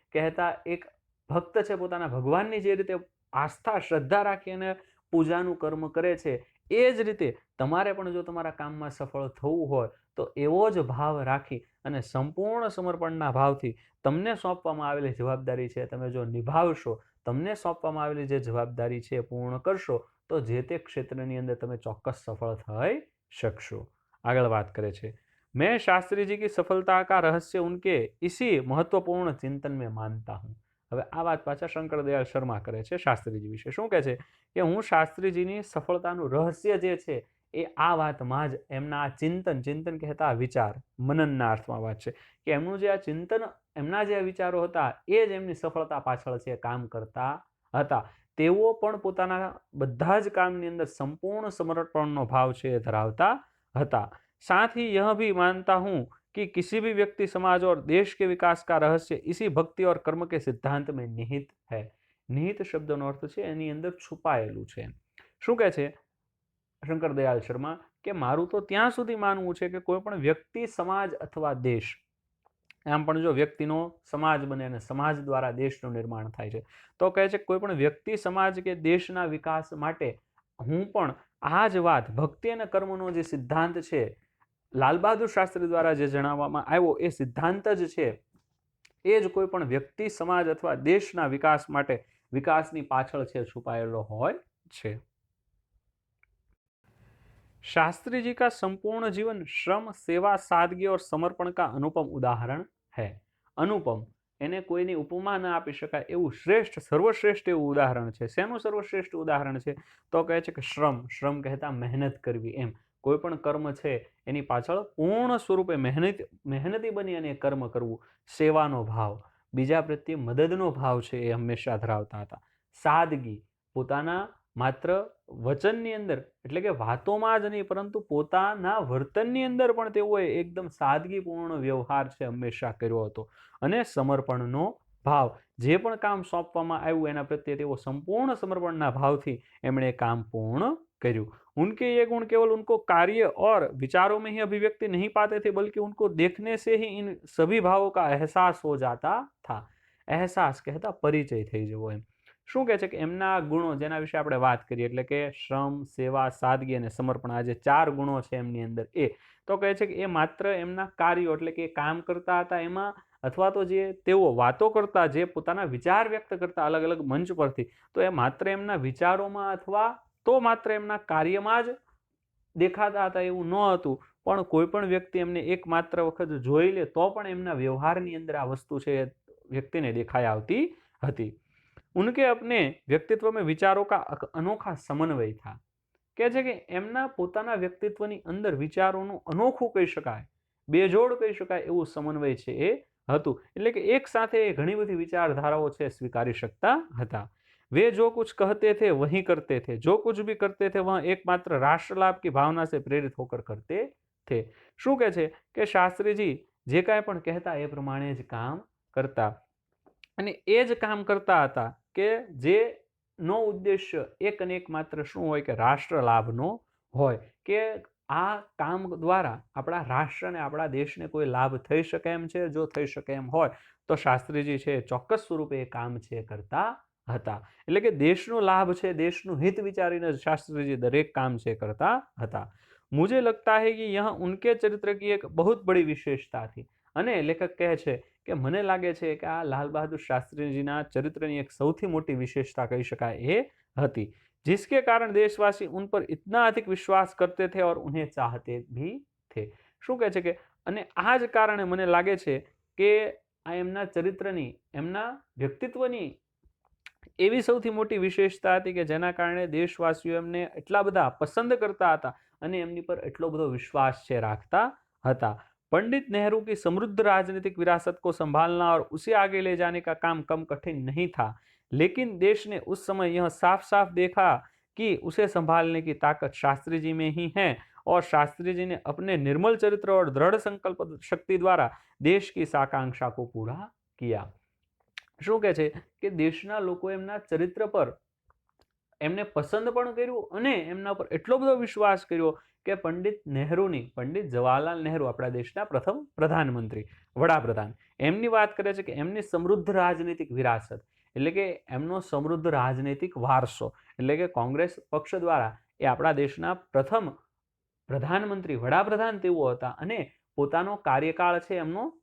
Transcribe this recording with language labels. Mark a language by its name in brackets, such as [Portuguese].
[Gujarati] કહેતા એક ભક્ત છે પોતાના ભગવાનની જે રીતે આસ્થા, શ્રદ્ધા રાખી અને પૂજાનું કર્મ કરે છે, એ જ રીતે તમારે પણ જો તમારા કામમાં સફળ થવું હોય તો એવો જ ભાવ રાખી અને સંપૂર્ણ સમર્પણના ભાવથી તમને સોંપવામાં આવેલી જવાબદારી છે તમે જો નિભાવશો, તમને સોંપવામાં આવેલી જે જવાબદારી છે પૂર્ણ કરશો, તો જે તે ક્ષેત્રની અંદર તમે ચોક્કસ સફળ થઈ શકશો. આગળ વાત કરે છે, [Hindi] मैं शास्त्री जी की सफलता का रहस्य उनके इसी महत्वपूर्ण चिंतन में मानता हूँ। [Gujarati] હવે આ વાત પાછા શંકરદયાળ શર્મા કરે છે શાસ્ત્રીજી વિશે. શું કહે છે કે હું શાસ્ત્રીજીની સફળતાનું રહસ્ય જે છે એ આ વાતમાં જ એમના ચિંતન, ચિંતન કહેતા વિચાર, મનનના અર્થમાં વાત છે કે એમનું જે આ ચિંતન, એમના જે વિચારો હતા એ જ એમની સફળતા પાછળ છે કામ કરતા હતા. તેઓ પણ પોતાના બધા જ કામની અંદર સંપૂર્ણ સમર્પણનો ભાવ છે એ ધરાવતા હતા. [Hindi] साथ ही यह भी मानता हूं कि किसी भी व्यक्ति, समाज और देश के विकास का रहस्य इसी भक्ति और कर्म के सिद्धांत में निहित है. [Gujarati] निहित शब्दનો અર્થ છે એની અંદર છુપાયેલું છે. શું કહે છે શંકરદયાળ શર્મા કે મારું તો ત્યાં સુધી માનવું છે કે કોઈ પણ વ્યક્તિ, સમાજ અથવા દેશ, આમ પણ જો વ્યક્તિનો સમાજ બને અને સમાજ દ્વારા દેશનું નિર્માણ થાય છે, તો કહે છે કોઈ પણ વ્યક્તિ, સમાજ કે દેશના વિકાસ માટે હું પણ આ જ વાત, ભક્તિ અને કર્મનો જે સિદ્ધાંત છે, લાલ બહાદુર શાસ્ત્રી દ્વારા જે જણાવવામાં આવ્યો એ સિદ્ધાંત જ છે, એ જ કોઈ પણ વ્યક્તિ, સમાજ અથવા દેશના વિકાસ માટે, વિકાસની પાછળ છે છુપાયેલો હોય છે. [Hindi] शास्त्री जी का संपूर्ण जीवन श्रम, सेवा, सादगी और समर्पण का अनुपम उदाहरण है. [Gujarati] अनुपम એને કોઈની ઉપમા ન આપી શકાય એવું શ્રેષ્ઠ, સર્વશ્રેષ્ઠ એવું ઉદાહરણ છે. શેનું સર્વશ્રેષ્ઠ ઉદાહરણ છે? તો કહે છે કે શ્રમ, શ્રમ કહેતા મહેનત કરવી. એમ કોઈ પણ કર્મ છે એની પાછળ પૂર્ણ સ્વરૂપે મહેનતી બની અને કર્મ કરવું. સેવાનો ભાવ, બીજા પ્રત્યે મદદનો ભાવ છે એ હંમેશા ધરાવતા હતા. સાદગી, પોતાના માત્ર વચનની અંદર, એટલે કે વાતોમાં જ નહીં પરંતુ પોતાના વર્તનની અંદર પણ તેઓએ એકદમ સાદગીપૂર્ણ વ્યવહાર છે હંમેશા કર્યો હતો. અને સમર્પણનો ભાવ, જે પણ કામ સોંપવામાં આવ્યું એના પ્રત્યે તેઓ સંપૂર્ણ સમર્પણના ભાવથી એમણે કામ પૂર્ણ કર્યું. [Hindi] उनके ये गुण केवल उनको कार्य और विचारों में ही अभिव्यक्ति नहीं पाते थे, बल्कि उनको देखने से ही इन सभी भावों का एहसास हो जाता था. [Gujarati] एहसास કહેતા પરિચય થઈ જવો. એમ શું કહે છે કે એમના ગુણો, જેના વિશે આપણે વાત કરીએ, એટલે કે શ્રમ, સેવા, સાદગી અને સમર્પણ, આ જે 4 ગુણો છે એમની અંદર, એ તો કહે છે કે એ માત્ર એમના કાર્યો, એટલે કે કામ કરતા હતા એમાં, અથવા તો જે તેઓ વાતો કરતા, જે પોતાના વિચાર વ્યક્ત કરતા અલગ અલગ મંચ પરથી, તો એ માત્ર એમના વિચારોમાં અથવા તો માત્ર એમના કાર્યમાં જ દેખાતા હતા એવું ન હતું, પણ કોઈ પણ વ્યક્તિ એમને એક માત્ર વખત જોઈ લે તો પણ એમના વ્યવહારની અંદર આ વસ્તુ છે વ્યક્તિને દેખાઈ આવતી હતી. [Hindi] उनके अपने व्यक्तित्व में विचारों का अनोखा समन्वय था. [Gujarati] કહે છે કે એમના પોતાના વ્યક્તિત્વની અંદર વિચારોનું અનોખું કહી શકાય, બેજોડ કહી શકાય એવું સમન્વય છે એ હતું. એટલે કે એક સાથે ઘણી બધી વિચારધારાઓ છે સ્વીકારી શકતા હતા. [Hindi] वे जो कुछ कहते थे वही करते थे, जो कुछ भी करते थे वह एकमात्र राष्ट्र लाभ की भावना से प्रेरित होकर करते थे. [Gujarati] શું કહે છે કે શાસ્ત્રીજી જે કાંઈ પણ કહેતા એ પ્રમાણે જ કામ કરતા, અને એ જ કામ કરતા હતા કે જેનો ઉદ્દેશ્ય એક અને એક માત્ર શું હોય કે રાષ્ટ્ર લાભનો હોય, કે આ કામ દ્વારા આપણા રાષ્ટ્રને, આપણા દેશને કોઈ લાભ થઈ શકે એમ છે. જો થઈ શકે એમ હોય તો શાસ્ત્રીજી છે ચોક્કસ સ્વરૂપે એ કામ છે કરતા હતા. એટલે કે દેશનો લાભ છે, દેશનું હિત વિચારીને શાસ્ત્રીજી દરેક કામ છે કરતા હતા. [Hindi] मुझे लगता है कि यह उनके चरित्र की एक बहुत बड़ी विशेषता थी. [Gujarati] અને લેખક કહે છે કે મને લાગે છે કે આ લાલ બહાદુર શાસ્ત્રીજીના ચરિત્રની એક સૌથી મોટી વિશેષતા કહી શકાય એ હતી, [Hindi] जिसके कारण देशवासी उन पर इतना अधिक विश्वास करते थे और उन्हें चाहते भी थे. [Gujarati] શું કહે છે કે અને આ જ કારણે મને લાગે છે કે આ એમના ચરિત્રની, એમના વ્યક્તિત્વની એવી સૌથી મોટી વિશેષતા હતી કે જેના કારણે દેશવાસીઓ એમને એટલા બધા પસંદ કરતા હતા અને એમની પર એટલો બધો વિશ્વાસ છે રાખતા હતા. [Hindi] पंडित नेहरू की समृद्ध राजनीतिक विरासत को संभालना और उसे आगे ले जाने का काम कम कठिन नहीं था, लेकिन देश ने उस समय यह साफ साफ देखा कि उसे संभालने की ताकत शास्त्री जी में ही है, और शास्त्री जी ने अपने निर्मल चरित्र और दृढ़ संकल्प शक्ति द्वारा देश की इस आकांक्षा को पूरा किया. [Gujarati] શું કહે છે કે દેશના લોકો એમના ચરિત્ર પર એમને પસંદ પણ કર્યું અને એમના પર એટલો બધો વિશ્વાસ કર્યો કે પંડિત નહેરુની, પંડિત જવાહરલાલ નહેરુ, આપણા દેશના પ્રથમ પ્રધાનમંત્રી, વડાપ્રધાન, એમની વાત કરે છે કે એમની સમૃદ્ધ રાજનીતિક વિરાસત, એટલે કે એમનો સમૃદ્ધ રાજનૈતિક વારસો, એટલે કે કોંગ્રેસ પક્ષ દ્વારા એ આપણા દેશના પ્રથમ પ્રધાનમંત્રી, વડાપ્રધાન તેઓ હતા અને પોતાનો કાર્યકાળ છે એમનો